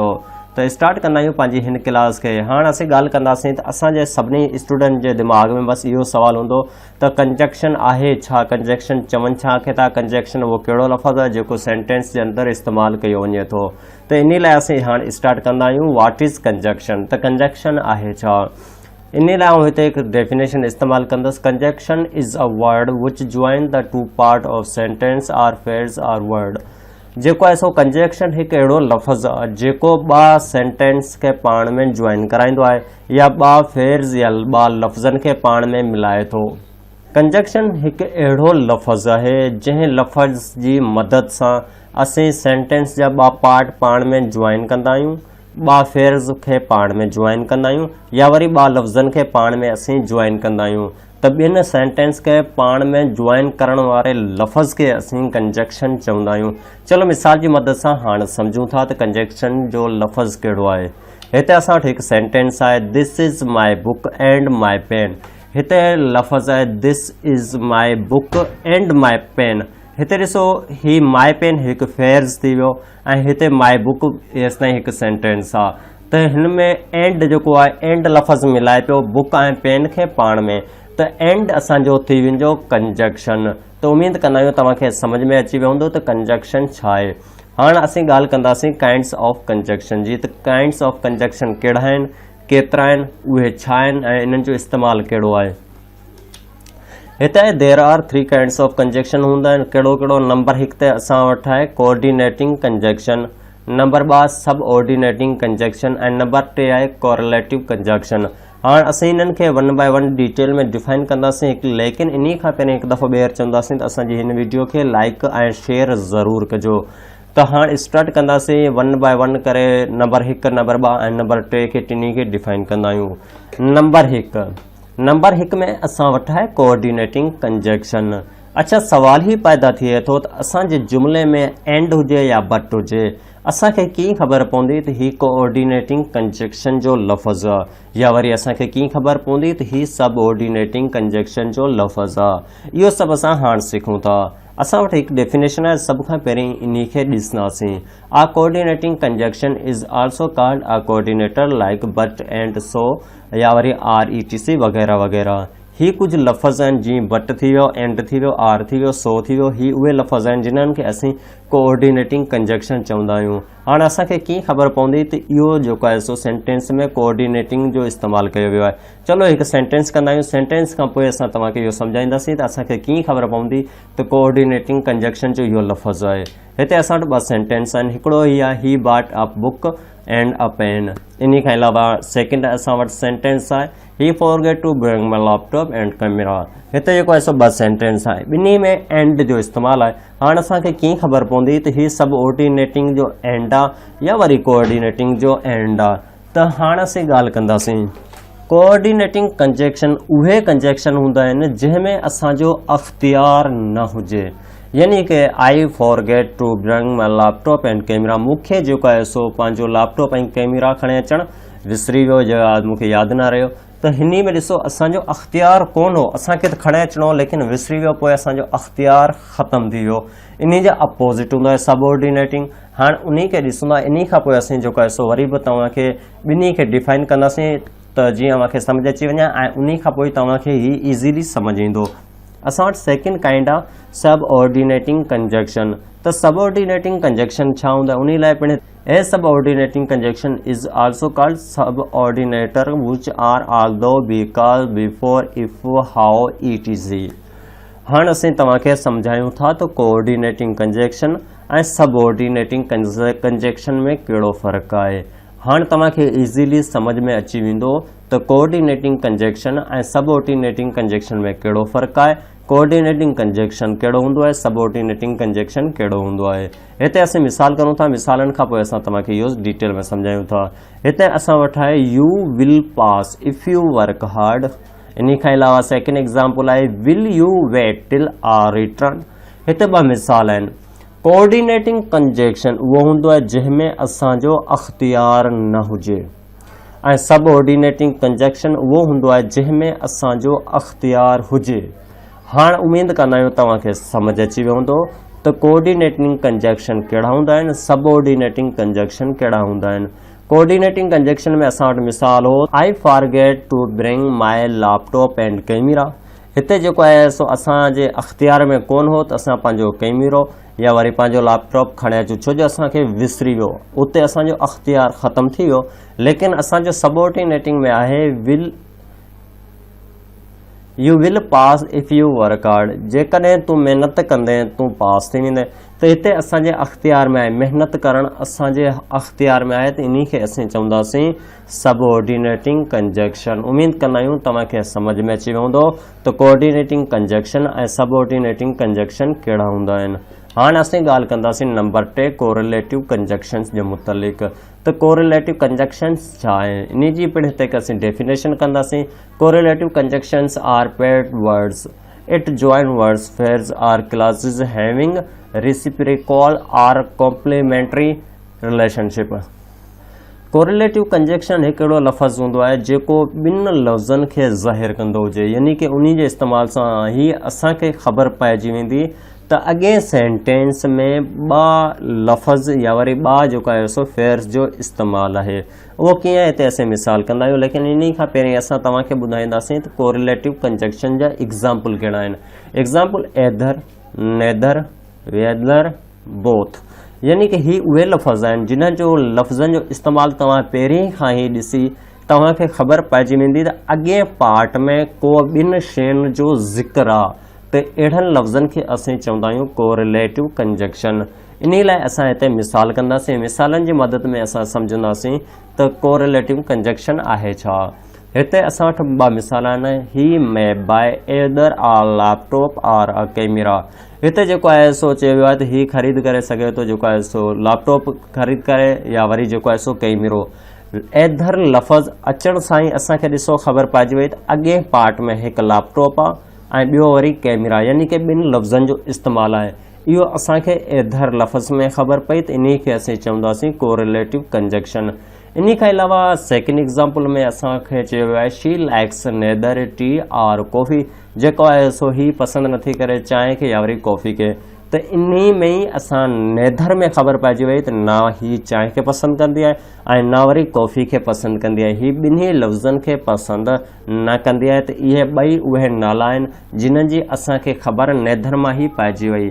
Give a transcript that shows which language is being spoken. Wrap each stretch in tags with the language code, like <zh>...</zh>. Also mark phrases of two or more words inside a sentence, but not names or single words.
<sd>त स्टार्ट कंदा आहियूं पंहिंजी हिन क्लास खे। हाणे असीं ॻाल्हि कंदासीं त असांजे सभिनी स्टूडेंट जे दिमाग़ में बसि इहो सुवालु हूंदो त कंजक्शन आहे छा, कंजक्शन चवनि छा खे था, कंजक्शन उहो कहिड़ो लफ़्ज़ आहे जेको सेंटेंस जे अंदरि इस्तेमालु कयो वञे थो। त इन लाइ असीं हाणे स्टार्ट कंदा आहियूं</sd> <en>what is conjunction.</en> <sd>त कंजक्शन आहे छा, इन लाइ आउं हिते हिकु डेफिनेशन इस्तेमालु कंदुसि।</sd> <en>conjunction is a word which join the two part of sentence or phrase or word.</en> <sd>जेको आहे सो कंजक्शन हिकु अहिड़ो लफ़्ज़ आहे जेको ॿ सेंटेंस खे पाण में जॉइन कराईंदो आहे या ॿ फ्रेज़ या ॿ लफ़्ज़नि खे पाण में मिलाए थो। कंजक्शन हिकु अहिड़ो लफ़्ज़ आहे जंहिं लफ़्ज़ जी मदद सां असीं सेंटेंस जा ॿ पार्ट पाण में जॉइन कंदा आहियूं, ॿ फ्रेज़ खे पाण में जॉइन कंदा आहियूं या वरी ॿ लफ़्ज़नि खे पाण में असीं जॉइन कंदा आहियूं। त ॿिनि सेंटेंस खे पाण में जॉइन करण वारे लफ़्ज़ खे असीं कंजक्शन चवंदा आहियूं। चलो मिसाल जी मदद सां हाणे सम्झूं था त कंजक्शन जो लफ़्ज़ कहिड़ो आहे। हिते असां वटि हिकु सेंटेंस आहे</sd> <en>this is my book and my pen.</en> <sd>हिते लफ़्ज़ आहे</sd> <en>this is my book and my pen.</en> <sd>हिते ॾिसो ही</sd> <en>my pen</en> <sd>हिकु फ्रेज़ थी वियो ऐं हिते</sd> <en>my book</en> <sd>हेसि ताईं हिकु सेंटेंस आहे। त हिन में एंड जेको आहे एंड लफ़्ज़ मिलाए पियो बुक ऐं पेन खे पाण में, त एंड असांजो थी वेंदो कंजक्शन। त उमेद कंदा आहियूं तव्हांखे सम्झ में अची वियो हूंदो त कंजक्शन छा आहे। हाणे असीं ॻाल्हि कंदासीं</sd> <en>kinds of conjunction</en> <sd>जी। त</sd> <en>kinds of conjunction</en> <sd>कहिड़ा आहिनि, केतिरा आहिनि, उहे छा आहिनि ऐं इन्हनि जो इस्तेमालु कहिड़ो आहे।</sd> <en>हिते there are 3 kinds of conjunction</en> <sd>हूंदा आहिनि। कहिड़ो कहिड़ो, नंबर 1 ते असां वटि आहे</sd> <en>coordinating conjunction,</en> <sd>नंबर 2</sd> <en>sub ordinating conjunction</en> <sd>ऐं नंबर 3 आहे</sd> <en>correlative conjunction.</en> <sd>हाणे असीं इन्हनि खे 1 बाय 1 डिटेल में डिफाइन कंदासीं, लेकिन इन खां पहिरीं हिकु दफ़ो ॿीहर चवंदासीं त असांजी हिन वीडियो खे लाइक ऐं शेयर ज़रूरु कजो। त हाणे स्टार्ट कंदासीं 1 बाय 1 करे नंबर 1, नंबर 2 ऐं नंबर 3 खे टिनी खे डिफाइन कंदा आहियूं। नंबर 1 में असां वटि आहे</sd> <en>coordinating conjunction.</en> <sd>अच्छा, सवाल ही पैदा थिए थो त असांजे जुमिले में एंड हुजे या बट हुजे, असांखे कीअं ख़बर पवंदी त ही</sd> <en>coordinating conjunction</en> <sd>जो लफ़्ज़ आहे या वरी असांखे कीअं ख़बर पवंदी त ही</sd> <en>sub ordinating conjunction</en> <sd>जो लफ़्ज़ आहे। इहो सभु असां हाणे सिखूं था। असां वटि हिकु डेफिनेशन आहे, सभ खां पहिरीं इन खे ॾिसंदासीं।</sd> <en>a coordinating conjunction is also called a coordinator like but and so</en> <sd>या वरी</sd> <en>or e t c</en> <sd>वग़ैरह वग़ैरह। ही कुछ लफ़्ज़ आहिनि जीअं बट थी वियो, एंड थी वियो, आर थी वियो, सो थी वियो। ही उहे लफ़्ज़ आहिनि जिन्हनि खे असीं</sd> <en>coordinating conjunction</en> <sd>चवंदा आहियूं। हाणे असांखे कीअं ख़बर पवंदी त इहो जेको आहे सो सेंटेंस में कोऑर्डिनेटिंग जो इस्तेमालु कयो वियो आहे। चलो हिकु सेंटेंस कंदा आहियूं, सेंटेंस खां पोइ असां तव्हांखे इहो सम्झाईंदासीं त असांखे कीअं ख़बर पवंदी त</sd> <en>coordinating conjunction</en> <sd>जो इहो लफ़्ज़ आहे। हिते असां वटि 2 सेंटेंस आहिनि। हिकिड़ो ही आहे</sd> <en>he bought a book and a pen.</en> <sd>इन खां अलावा सेकेंड असां वटि सेंटेंस आहे</sd> <en>he forget to bring my laptop and camera.</en> <sd>हिते जेको आहे सो 2 सेंटेंस आहे, ॿिन्ही में एंड जो इस्तेमालु आहे। हाणे असांखे कीअं ख़बर पवंदी त ही सब ऑर्डिनेटिंग जो एंड आहे या वरी कोऑर्डिनेटिंग जो एंड आहे। त हाणे असीं ॻाल्हि कंदासीं।</sd> <en>coordinating conjunction</en> <sd>उहे कंजक्शन हूंदा आहिनि जंहिंमें असांजो अख़्तियार न हुजे, यानी कि</sd> <en>I forget to bring my laptop and camera.</en> <sd>मूंखे जेको आहे सो पंहिंजो लैपटॉप ऐं कैमरा खणी अचणु विसरी वियो या मूंखे यादि न रहियो। त हिन में ॾिसो असांजो अख़्तियार कोन हो, असांखे त खणे अचिणो हो लेकिन विसरी वियो, पोइ असांजो अख़्तियार ख़तमु थी वियो। इन जा अपोज़िट हूंदो आहे सब ऑर्डिनेटिंग। हाणे उन खे ॾिसंदा, इन खां पोइ असीं जेको आहे सो वरी बि तव्हांखे ॿिन्ही खे डिफाइन कंदासीं त जीअं तव्हांखे सम्झ अची वञे ऐं उन खां पोइ तव्हांखे ही ईज़ीली सम्झ ईंदो। असां वटि</sd> <en>second kind</en> <sd>आहे</sd> <en>sub ordinating conjunction.</en> <sd>त त</sd> <en>subordinating conjunction</en> <sd>छा हूंदा उन लाइ पिण</sd> <en>a subordinating conjunction is also called subordinator which are although because before if how etc.</en> <sd>हाणे असीं तव्हांखे सम्झायूं था त</sd> <en>coordinating conjunction</en> <sd>ऐं</sd> <en>subordinating conjunction</en> <sd>में कहिड़ो फ़र्क़ु आहे। हाणे तव्हांखे इज़ीली सम्झ में अची वेंदो त</sd> <en>coordinating conjunction</en> <sd>ऐं</sd> <en>subordinating conjunction</en> <sd>में कहिड़ो फ़र्क़ु आहे,</sd> <en>coordinating conjunction</en> <sd>कहिड़ो हूंदो आहे,</sd> <en>subordinating conjunction</en> <sd>कहिड़ो हूंदो आहे। हिते असीं मिसाल करूं था, मिसालनि खां पोइ असां तव्हांखे इहो डिटेल में सम्झायूं था। हिते असां वटि आहे</sd> <en>you will pass if you work hard.</en> <sd>इन खां अलावा</sd> <en>second example आहे will you wait till our return.</en> <sd>हिते ॿ मिसाल आहिनि।</sd> <en>coordinating conjunction</en> <sd>उहो हूंदो आहे जंहिंमें असांजो अख़्तियार न हुजे ऐं</sd> <en>subordinating conjunction</en> <sd>उहो हूंदो आहे जंहिंमें असांजो अख़्तियार हुजे। हाणे उमेद कंदा आहियूं तव्हांखे सम्झ अची वियो हूंदो त</sd> <en>coordinating conjunction</en> <sd>कहिड़ा हूंदा आहिनि,</sd> <en>subordinating conjunction</en> <sd>कहिड़ा हूंदा आहिनि।</sd> <en>coordinating conjunction</en> <sd>में असां वटि मिसाल हो</sd> <en>I forget to bring my laptop and camera.</en> <sd>हिते जेको आहे सो असांजे अख़्तियार में कोन हो त असां पंहिंजो कैमरो या वरी पंहिंजो लैपटॉप खणे अचूं, छो जो असांखे विसरी वियो, उते असांजो अख़्तियार ख़तमु थी वियो। लेकिन असांजो सबऑर्डिनेटिंग में आहे</sd> <en>will you will pass if you work hard.</en> <sd>जेकॾहिं तूं महिनत कंदे तूं पास थी वेंदे, त हिते असांजे अख़्तियार में आहे, महिनत करणु असांजे अख़्तियार में आहे, त इन खे असीं चवंदासीं</sd> <en>subordinating conjunction.</en> <sd>उमेद कंदा आहियूं तव्हांखे सम्झ में अची वियो हूंदो त</sd> <en>coordinating conjunction</en> <sd>ऐं</sd> <en>subordinating conjunction</en> <sd>कहिड़ा हूंदा आहिनि। हाणे असीं ॻाल्हि कंदासीं नंबर 3</sd> <en>correlative conjunctions</en> <sd>जे मुतलिक़। त</sd> <en>correlative conjunctions</en> <sd>छा आहे, इन जी पिण हिते असीं डेफिनेशन कंदासीं।</sd> <en>correlative conjunctions are paired words it join words pairs or clauses having reciprocal or complementary relationship. correlative conjunction</en> <sd>हिकु अहिड़ो लफ़्ज़ हूंदो आहे जेको ॿिनि लफ़्ज़नि खे ज़ाहिर कंदो हुजे, यानी कि उन जे इस्तेमाल सां ई असांखे ख़बर पइजी वेंदी त अॻे सेंटेंस में ॿ लफ़्ज़ या वरी ॿ जेको आहे सो फेयर्स जो इस्तेमालु आहे। उहो कीअं हिते असीं मिसाल कंदा आहियूं, लेकिन इन खां पहिरीं असां तव्हांखे ॿुधाईंदासीं त</sd> <en>correlative conjunction</en> <sd>जा एग्ज़ाम्पल कहिड़ा आहिनि।</sd> <en>example either, neither, whether, both.</en> <sd>यानी कि ही उहे लफ़्ज़ आहिनि जिन्हनि जो लफ़्ज़नि जो इस्तेमालु तव्हां पहिरीं खां ई ॾिसी तव्हांखे ख़बर पइजी वेंदी त अॻे पार्ट में को ॿिनि शयुनि जो ज़िक्र आहे, त अहिड़नि लफ़्ज़नि खे असीं चवंदा आहियूं</sd> <en>correlative conjunction.</en> <sd>इन लाइ असां हिते मिसाल कंदासीं, मिसालनि जी मदद में असां सम्झंदासीं त</sd> <en>correlative conjunction</en> <sd>आहे छा। हिते असां वटि ॿ मिसाल आहिनि,</sd> <en>he may buy either a laptop or a camera.</en> <sd>हिते जेको आहे सो चयो वियो आहे त ही ख़रीद करे सघे थो जेको आहे सो लैपटॉप ख़रीद करे या वरी जेको आहे सो कैमरो। एदर लफ़्ज़ अचण सां ई असांखे ॾिसो ख़बर पइजी वई त अॻे पार्ट में हिकु लैपटॉप आहे ऐं ॿियो वरी कैमरा, यानी कि ॿिनि लफ़्ज़नि जो इस्तेमालु आहे। इहो असांखे एदर लफ़्ज़ में ख़बर पई त इन खे असीं चवंदासीं</sd> <en>correlative conjunction.</en> <sd>इन खां अलावा</sd> <en>second example</en> <sd>में असांखे चयो वियो आहे</sd> <en>she likes neither tea or coffee.</en> <sd>जेको आहे सो ही पसंदि नथी करे चांहि खे या वरी कॉफ़ी खे, त इन में ई असां नेदर में ख़बर पइजी वई त ना ही चांहि खे पसंदि कंदी आहे ऐं ना वरी कॉफ़ी खे पसंदि कंदी आहे। ही ॿिन्ही लफ़्ज़नि खे पसंदि न कंदी आहे, त इहे ॿई उहे नाला आहिनि जिन्हनि जी असांखे ख़बर नेदर मां ई पइजी वई।</sd>